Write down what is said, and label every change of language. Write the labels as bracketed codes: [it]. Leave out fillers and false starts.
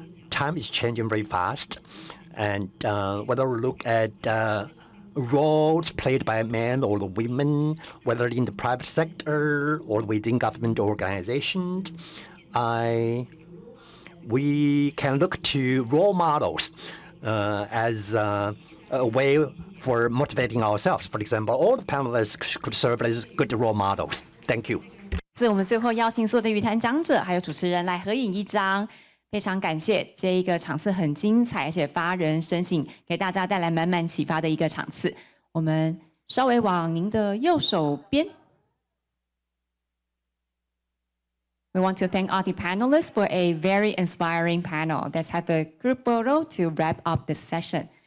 [en] Time is changing very fast, and whether we look at roles played by men or the women, whether in the private sector or within government organizations, we can look to role models as a way for motivating ourselves. For example, all the panelists could serve as good role models. Thank you. [zh] 我们最后邀请所有的语坛讲者还有主持人来合影一张。非常感谢这一个场次很精彩，而且发人深省，给大家带来满满启发的一个场次。我们稍微往您的右手边。 [en] We want to thank all the panelists for a very inspiring panel. Let's have a group photo to wrap up this session.